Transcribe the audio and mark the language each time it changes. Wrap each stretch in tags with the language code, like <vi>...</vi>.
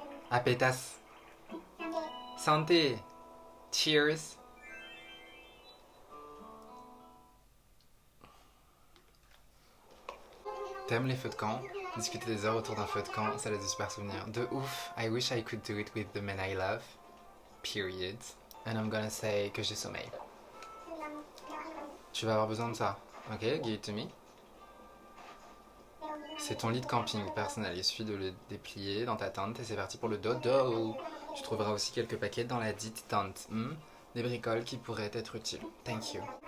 <fr>À Pétasse. Santé.</fr> <en>Cheers.</en> <fr>T'aimes les feux de camp? Discuter des heures autour d'un feu de camp, ça laisse de super souvenirs. De ouf.</fr> <en>I wish I could do it with the men I love. Period. And I'm gonna say</en> <fr>que j'ai sommeil. Tu vas avoir besoin de ça.</fr> <en>Ok, give it to me.</en> <fr>C'est ton lit de camping personnel, il suffit de le déplier dans ta tente et c'est parti pour le dodo. Tu trouveras aussi quelques paquets dans la dite tente. Des bricoles qui pourraient être utiles.</fr> <en>Thank you.</en>